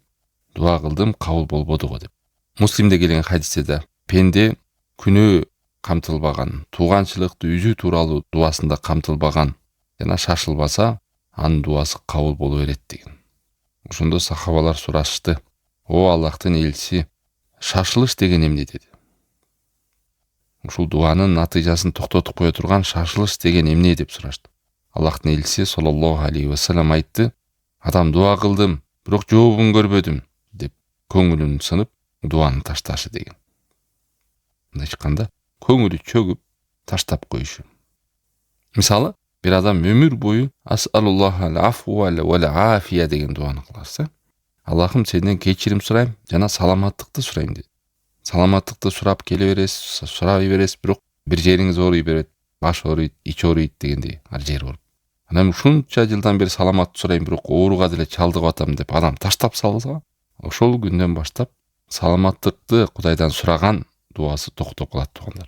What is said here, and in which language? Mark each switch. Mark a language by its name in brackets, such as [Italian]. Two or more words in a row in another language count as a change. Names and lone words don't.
[Kyrgyz] Дуа кылдым, кабыл болбоду го деп. Муслимде келген хадисте да пенде күнөө камтылбаган, тууганчылыкты үзүү тууралуу дуасында камтылбаган жана шашылбаса, анын дуасы кабыл боло берет деген. Ошондо сахабалар сурашты: "О Аллахтын элчиси, шашылыш деген эмне?" деди. Ушул дуанын натыйжасын токтотуп кое турган шашылыш деген эмне деп сурашты. Аллахтын элчиси [Arabic] صلى الله عليه وسلم [Kyrgyz] айтты: "Адам дуа кылдым, бирок жообун көрбөдүм" деп көңүлүн сынып, дуаны ташташы деген. Мындай айтканда, көңүлү чөгүп, таштап коюшу. Мисалы, бир адам өмүр бою [Arabic] أسأل الله العفو والعافية [Kyrgyz] деген дуаны кылса, Аллахым сенден кечирим сурайм жана саламаттыкты сурайм дейт. Саламаттыкты сурап келе бересиз, сурай бересиз, бирок бир жериңиз ооруй берет, баш ооруйт, ич ооруйт дегендей, ар жер ооруп. Анан ушунча жылдан бери саламатты сурайм, бирок ооруга деле чалдыгып атам деп адам таштап салса, ошол күндөн баштап саламаттыкты Кудайдан сураган дуасы токтоп калат туугандар.